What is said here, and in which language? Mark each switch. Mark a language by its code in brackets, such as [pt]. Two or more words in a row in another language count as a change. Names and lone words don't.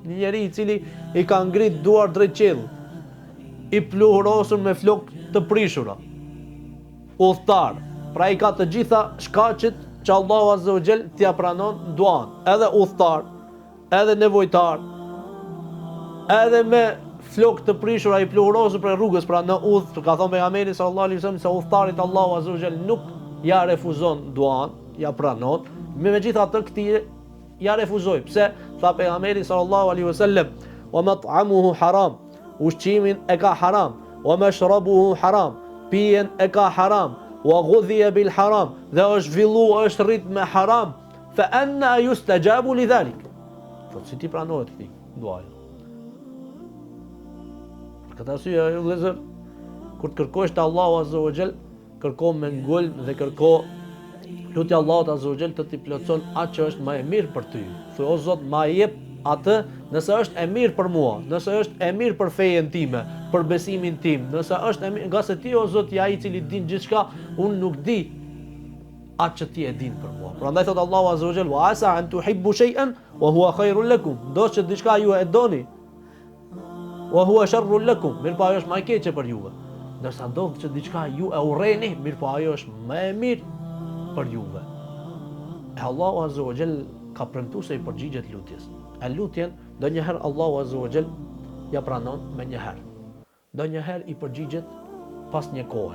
[sq] një njeri i cili i ka ngrit duar drejt qiell, i pluhurosur me flokë të prishura, udhëtar, pra i ka të gjitha shkaqet që Allahu [ar] عز وجل [sq] t'ia pranon duan, edhe udhëtar, edhe nevojtar, edhe me flokë të prishura i pluhurosur për rrugës, pra në udhë, ka thonë pejgamberi [ar] صلى الله عليه وسلم [sq] se udhëtarit Allahu [ar] عز وجل [sq] nuk ja refuzon duan, ja pranon, megjithatë këtij ja refuzoi. Pse? Tha pejgamberi [ar] صلى الله عليه وسلم, "ومطعمه حرام", [sq] ushqimin e ka haram, [ar] "ومشربه حرام", [sq] pijen e ka haram, [ar] "وغذي بالحرام", [sq] dhe është zhvilluar, është rrit me haram, [ar] فأنى يستجاب لذلك. [sq] Po si ti pranohet këtij duaja? Për këtë arsye, vëllezër, kur të kërkosh te Allahu [ar] عز وجل, [sq] kërko me ngulm dhe kërko lutja Allahut [ar] عز وجل [sq] të t'i plotson atë që është më e mirë për ty. Thuaj o Zot, ma jep atë nëse është e mirë për mua, nëse është e mirë për fejen time, për besimin tim, nëse është e mirë, nga se ti o Zot ja i cili din gjithçka, unë nuk di atë që ti e din për mua. Prandaj thot Allahu [ar] عز وجل, "وعسى أن تحبوا شيئا وهو خير لكم", [sq] do që diçka ju e doni, [ar] وهو شر لكم, [sq] mirë po ajo është më e keqe për juve. Ndërsa do që diçka ju e urreni, mirë po ajo është më e mirë për juve. E Allahu [ar] عز وجل [sq] ka premtuar se i përgjigjet lutjes. E lutjen ndonjëherë Allahu [ar] عز وجل [sq] ja pranon me një herë. Ndonjëherë i përgjigjet pas një kohe.